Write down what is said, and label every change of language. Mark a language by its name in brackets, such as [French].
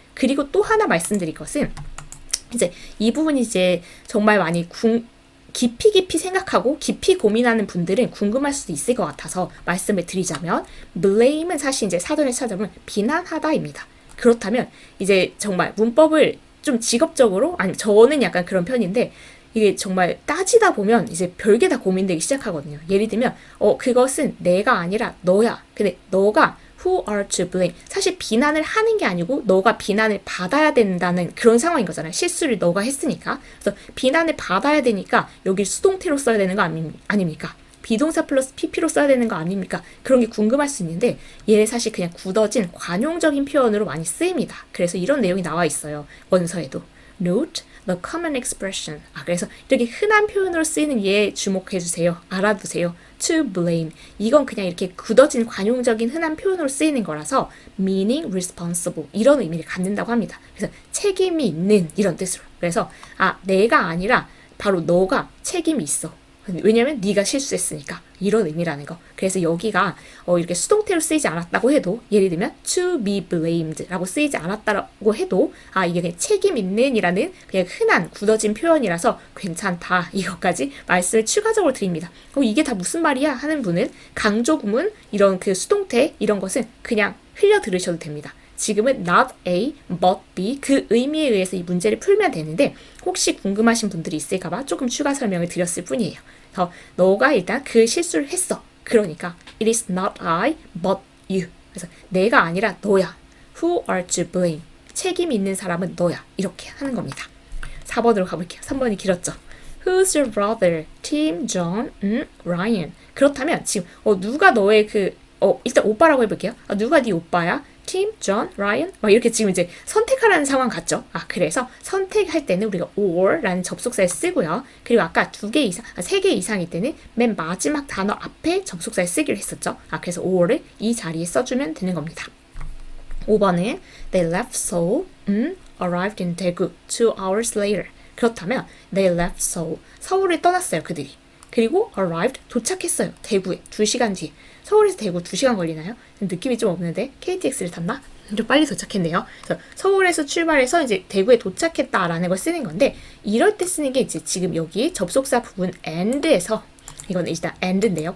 [Korean] 그리고 또 하나 말씀드릴 것은 이제 이 부분이 이제 정말 많이 깊이 생각하고 깊이 고민하는 분들은 궁금할 수도 있을 것 같아서 말씀을 드리자면 blame은 사실 이제 사전에 찾아보면 비난하다입니다. 그렇다면 이제 정말 문법을 좀 직업적으로 저는 약간 그런 편인데 이게 정말 따지다 보면 이제 별게 다 고민되기 시작하거든요. 예를 들면 그것은 내가 아니라 너야. 근데 너가 [English] who are to blame. [Korean] 사실 비난을 하는 게 아니고 너가 비난을 받아야 된다는 그런 상황인 거잖아요. 실수를 너가 했으니까. 그래서 비난을 받아야 되니까 여기 수동태로 써야 되는 거 아닙니까? 비동사 플러스 pp로 써야 되는 거 아닙니까? 그런 게 궁금할 수 있는데 얘 사실 그냥 굳어진 관용적인 표현으로 많이 쓰입니다. 그래서 이런 내용이 나와 있어요. 원서에도. [English] Note the common expression. [Korean] 그래서 이렇게 흔한 표현으로 쓰이는 얘 주목해주세요. 알아두세요. [English] To blame. [Korean] 이건 그냥 이렇게 굳어진 관용적인 흔한 표현으로 쓰이는 거라서 [English] meaning responsible [Korean] 이런 의미를 갖는다고 합니다. 그래서 책임이 있는 이런 뜻으로. 그래서 내가 아니라 바로 너가 책임이 있어. 왜냐면 네가 실수했으니까. 이런 의미라는 거. 그래서 여기가 이렇게 수동태로 쓰이지 않았다고 해도 예를 들면 [English] to be blamed [Korean] 라고 쓰이지 않았다고 해도 이게 그냥 책임 있는이라는 그냥 흔한 굳어진 표현이라서 괜찮다. 이것까지 말씀을 추가적으로 드립니다. 이게 다 무슨 말이야 하는 분은 강조 구문 이런 그 수동태 이런 것은 그냥 흘려 들으셔도 됩니다. 지금은 [English] not A, but B [Korean] 그 의미에 의해서 이 문제를 풀면 되는데 혹시 궁금하신 분들이 있을까봐 조금 추가 설명을 드렸을 뿐이에요. 그래서 너가 일단 그 실수를 했어. 그러니까 [English] it is not I, but you. [Korean] 그래서 내가 아니라 너야. [English] Who are to blame? [Korean] 책임 있는 사람은 너야. 이렇게 하는 겁니다. 4번으로 가볼게요. 3번이 길었죠. [English] Who's your brother? Tim, John, Ryan. [Korean] 그렇다면 지금 누가 너의 일단 오빠라고 해볼게요. 누가 네 오빠야? 팀, 존, 라이언 이렇게 지금 이제 선택하라는 상황 같죠? 그래서 선택할 때는 우리가 or라는 접속사를 쓰고요. 그리고 아까 2개 이상, 3개 이상일 때는 맨 마지막 단어 앞에 접속사를 쓰기로 했었죠. 그래서 or를 이 자리에 써주면 되는 겁니다. 5번은 [English] they left Seoul, arrived in Daegu 2 hours later. [Korean] 그렇다면 [English] they left Seoul, [Korean] 서울을 떠났어요, 그들이. 그리고 arrived, 도착했어요, 대구에 2시간 뒤에. 서울에서 대구 2시간 걸리나요? 느낌이 좀 없는데 KTX를 탔나? 좀 빨리 도착했네요. 그래서 서울에서 출발해서 이제 대구에 도착했다라는 걸 쓰는 건데 이럴 때 쓰는 게 이제 지금 여기 접속사 부분 and에서 이거는 일단 and인데요.